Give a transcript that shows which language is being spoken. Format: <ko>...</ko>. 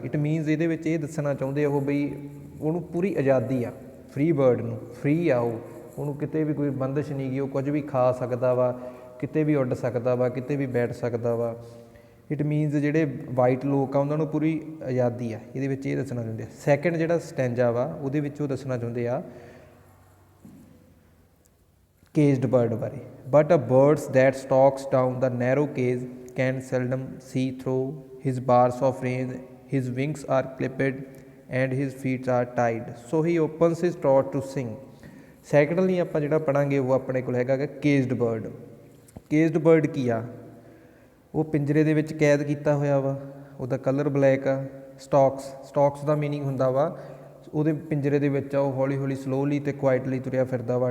<pa>It means ਇਹਦੇ ਵਿੱਚ ਇਹ ਦੱਸਣਾ ਚਾਹੁੰਦੇ ਉਹ ਬਈ ਉਹਨੂੰ ਪੂਰੀ ਆਜ਼ਾਦੀ ਆ, ਫਰੀ ਬਰਡ ਨੂੰ, ਫਰੀ ਆ ਉਹਨੂੰ ਕਿਤੇ ਵੀ ਕੋਈ ਬੰਦਿਸ਼ ਨਹੀਂ ਗੀ, ਉਹ ਕੁਝ ਵੀ ਖਾ ਸਕਦਾ ਵਾ, ਕਿਤੇ ਵੀ ਉੱਡ ਸਕਦਾ ਵਾ, ਕਿਤੇ ਵੀ ਬੈਠ ਸਕਦਾ ਵਾ। ਇਟ ਮੀਨਸ ਜਿਹੜੇ ਵਾਈਟ ਲੋਕ ਆ ਉਹਨਾਂ ਨੂੰ ਪੂਰੀ ਆਜ਼ਾਦੀ ਆ, ਇਹਦੇ ਵਿੱਚ ਇਹ ਦੱਸਣਾ ਚਾਹੁੰਦੇ ਆ। ਸੈਕਿੰਡ ਜਿਹੜਾ ਸਟੈਂਜਾ ਵਾ ਉਹਦੇ ਵਿੱਚ ਉਹ ਦੱਸਣਾ ਚਾਹੁੰਦੇ ਆ caged bird ਬਾਰੇ।</pa> <en>But a bird that stalks down the narrow cage can seldom see through his bars of range, his wings are clipped and his feet are tied, so he opens his throat to sing.</en> <pa>Secondly ਆਪਾਂ ਜਿਹੜਾ ਪੜਾਂਗੇ ਉਹ ਆਪਣੇ ਕੋਲ ਹੈਗਾ ਕੇਜਡ bird. ਕੇਜਡ bird ਕੀ ਆ? ਉਹ ਪਿੰਜਰੇ ਦੇ ਵਿੱਚ ਕੈਦ ਕੀਤਾ ਹੋਇਆ ਵਾ, ਉਹਦਾ ਕਲਰ ਬਲੈਕ ਆ। ਸਟੌਕਸ ਦਾ ਮੀਨਿੰਗ ਹੁੰਦਾ ਵਾ ਉਹਦੇ ਪਿੰਜਰੇ ਦੇ ਵਿੱਚ ਆ, ਉਹ ਹੌਲੀ ਹੌਲੀ ਸਲੋਲੀ ਅਤੇ ਕੁਆਇਟਲੀ ਤੁਰਿਆ ਫਿਰਦਾ ਵਾ।</pa>